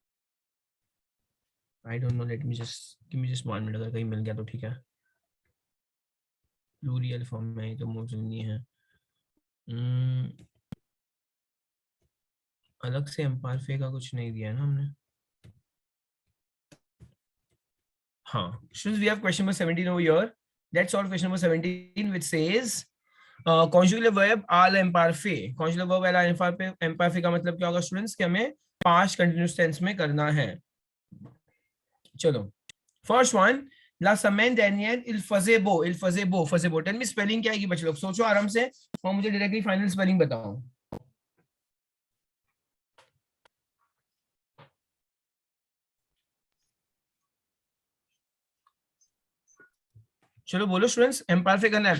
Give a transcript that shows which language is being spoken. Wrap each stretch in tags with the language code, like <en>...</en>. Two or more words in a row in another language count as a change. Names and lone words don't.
<en>I don't know, let me just 1 minute.</en> <hi>अगर कहीं मिल गया तो ठीक है.</hi> <en>plural form</en> <hi>में तो मोस्ट नहीं है. अलग से एम्पारफे का कुछ नहीं दिया है ना हमने. हाँ,</hi> <en>students, we have question number 17 over here. Let's solve question number 17, which says conjugal verb</en> <fr>al imparfait.</fr> <en>Conjugal verb</en> <fr>al imparfait</fr> <hi>का मतलब क्या होगा स्टूडेंट्स? कि हमें</hi> <en>past continuous tense</en> <hi>में करना है. चलो</hi> <en>first one,</en> <fr>La semaine dernière il faisait beau, il faisait beau, faisait beau.</fr> <en>Tell me spelling</en> <hi>क्या आएगी बच्चे लोग, सोचो आराम से और मुझे</hi> <en>directly final spelling</en> <hi>बताओ. चलो बोलो स्टूडेंट्स, एम्पायर फेयर करना है.</hi>